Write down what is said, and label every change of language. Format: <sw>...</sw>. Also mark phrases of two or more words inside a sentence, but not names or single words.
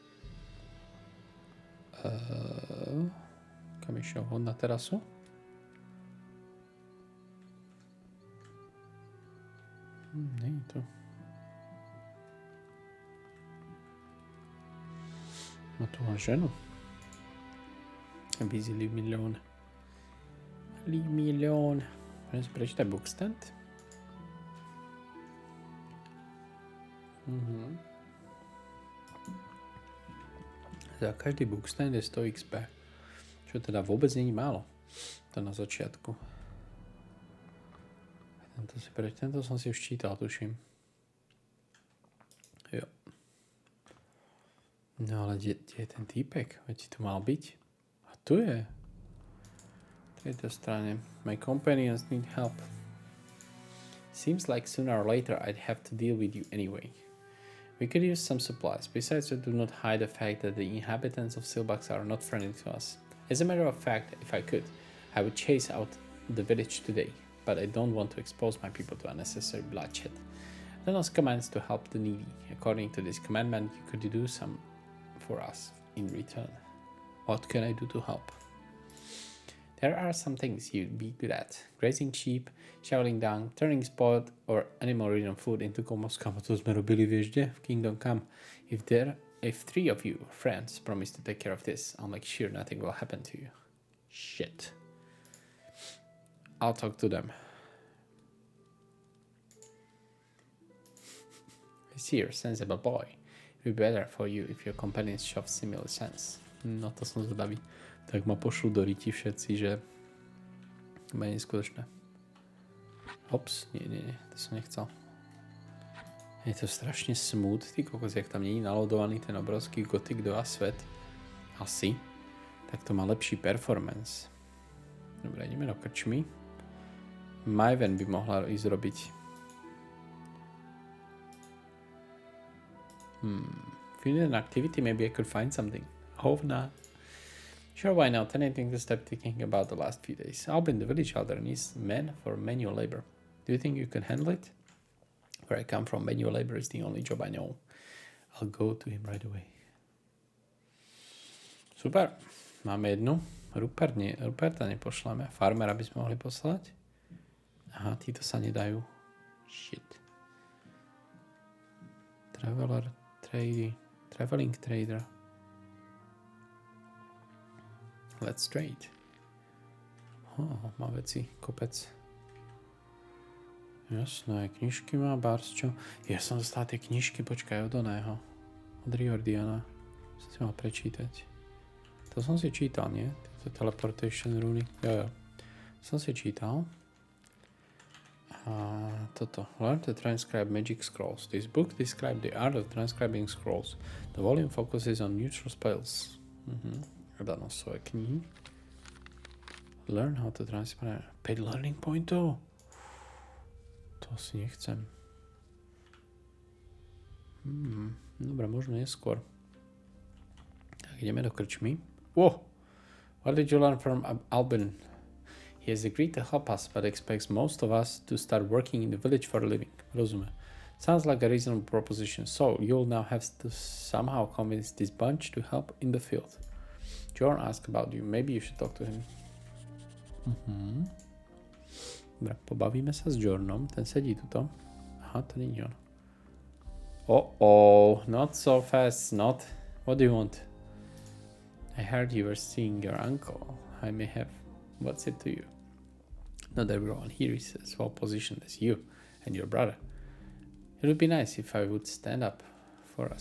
<sk>Kam išiel? On na terasu? Nie je to. Má tu len ženu.</sk> <en>Busy, leave me alone. Leave me alone.</en> <sk>Môžem si prečítať bookstand? Za každý bookstand je 100 XP. Čo teda vôbec není málo. To na začiatku. Tento som si už čítal, tuším. Jo. No ale kde je ten týpek? Veď tu mal byť. A tu je. V tejto strane.</sk> <en>My companions need help. Seems like sooner or later I'd have to deal with you anyway. We could use some supplies. Besides, I do not hide the fact that the inhabitants of Silbax are not friendly to us. As a matter of fact, if I could, I would chase out the village today. But I don't want to expose my people to unnecessary bloodshed. Then us commands to help the needy. According to this commandment, you could do some for us in return. What can I do to help? There are some things you'd be good at. Grazing sheep, shoveling dung, turning spoiled or animal-ridden food into compost.</en> <sk>Kamo, to sme robili, vieš, kde? V Kingdom Come.</sk> <en>If 3 of you friends promise to take care of this, I'll make sure nothing will happen to you. Shit. I'll talk to them. He's here, sensible boy. It'd be better for you if your companions show similar sense.</en> <sk>No to som zvedavý. Tak ma pošlú do riti všetci, že to je neskutočné. Ops, nie, to som nechcel. Je to strašne smooth, ty kokos, jak tam nie je nalodovaný ten obrovský Gothic 2 svet. Asi. Tak to má lepší performance. Dobre, ideme do krčmy. Maven by mohla ísť robiť.</sk> <en>If you need an activity, maybe I could find something. Hope not. Sure, why not? Anything to stop thinking about the last few days. I'll be in the village elder needs men for manual labor. Do you think you can handle it? Where I come from, manual labor is the only job I know. I'll go to him right away.</en> <sk>Super. Máme jednu. Ruperta nepošleme. Farmera by sme mohli poslať. Aha, títo sa nedajú.</sk> <en>Shit. Traveling trader. Let's trade.</en> <sk>Má veci, kopec. Jasné, knižky má Barsčo. Ja som dostal tie knižky, počkaj, od oného. Od Riordiana. Som si mal prečítať. To som si čítal, nie? Tieto teleportation runy. Jo. Som si čítal. A toto.</sk> <en>Learn to transcribe magic scrolls. This book describes the art of transcribing scrolls. The volume focuses on neutral spells.</en> <sk>Danosové knihy.</sk> <en>Learn how to transcribe.</en> <sk>5</sk> <en>learning pointov?</en> <sk>To si nechcem. Dobre, možno neskôr. Tak ideme do krčmy. Whoa!</sk> <en>What did you learn from Albin? He has agreed to help us, but expects most of us to start working in the village for a living.</en> <sk>Rozumiem.</sk> <en>Sounds like a reasonable proposition. So, you'll now have to somehow convince this bunch to help in the field. Jorn asked about you. Maybe you should talk to him.</en> <sk>Dobre, pobavíme sa s Jornom. Ten sedí tuto. Aha, to nie je on.</sk> <en>Not so fast, not. What do you want? I heard you were seeing your uncle. I may have. What's it to you? Not everyone here is as well positioned as you and your brother. It would be nice if I would stand up for us.</en>